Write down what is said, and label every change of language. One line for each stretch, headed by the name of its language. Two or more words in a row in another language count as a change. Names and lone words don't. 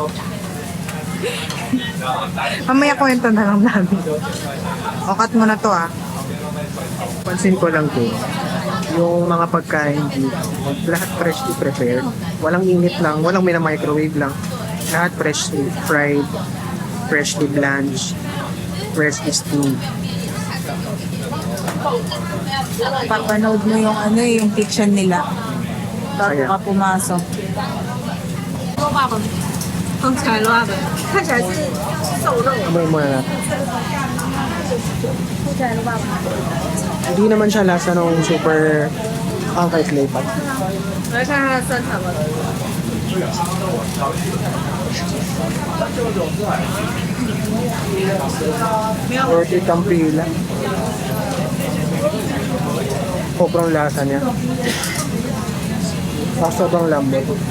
Filipino: Mamaya kwento na lang namin. Okat mo na to Pansin ko lang to, yung mga pagkain dito, lahat
English: freshly prepared.
Filipino: Walang init lang, walang microwave lang.
English: Lahat freshly fried, freshly blanched, freshly steamed.
Filipino: Papanood mo yung yung kitchen nila. Bago Kaya. ka pumasok.
Chinese: 放起来了，看起来是瘦肉。
Filipino: Amoy muna natin. Hindi naman siya lasa ng super angkay
English: clay pot.
Chinese: 我来看它的酸肠吧。
English: Worth it
Filipino: ang pila. Sobrang lasa niya. Sobrang lambot.